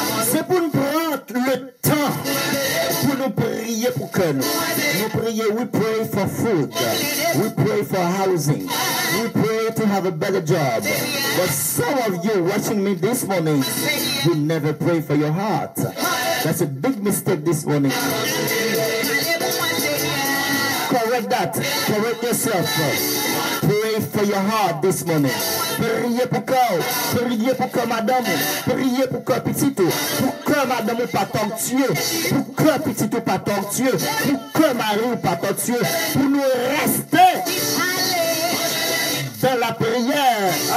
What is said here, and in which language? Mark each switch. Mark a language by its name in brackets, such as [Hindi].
[French] C'est pour nous prendre le temps pour nous prier pour que nous prier. [English] We pray for food, we pray for housing, we pray to have a better job. But some of you watching me this morning, you never pray for your heart. That's a big mistake this morning. Correct that. Correct yourself. Pray for your heart this morning. [French] priez pour cœur, priez pour que madame, priez pour que petit, pour que madame pas tortueux, pour que petit pas tortueux, pour que mari pas tortueux, pour nous rester dans la prière.